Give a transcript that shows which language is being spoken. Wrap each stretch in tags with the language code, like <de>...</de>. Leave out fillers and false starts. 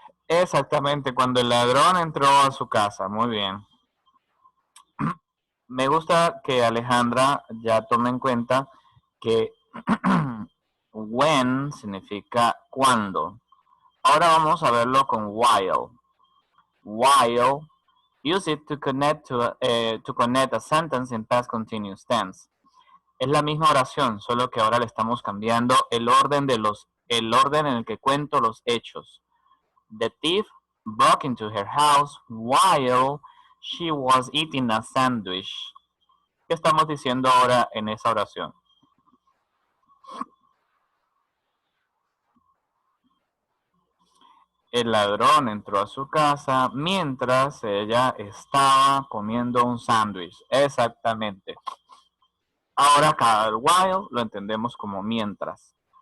<es>Exactamente, cuando el ladrón entró a su casa, muy bien. Me gusta que Alejandra ya tome en cuenta que when significa cuando. Ahora vamos a verlo con while.</es> <en>While, use it to connect a sentence in past continuous tense.</en> <es>Es la misma oración, solo que ahora le estamos cambiando el orden en el que cuento los hechos.</es> <en>The thief broke into her house while she was eating a sandwich.</en> <es>¿Qué estamos diciendo ahora en esa oración? El ladrón entró a su casa mientras ella estaba comiendo un sándwich. Exactamente. Ahora cada while lo entendemos como mientras.</es>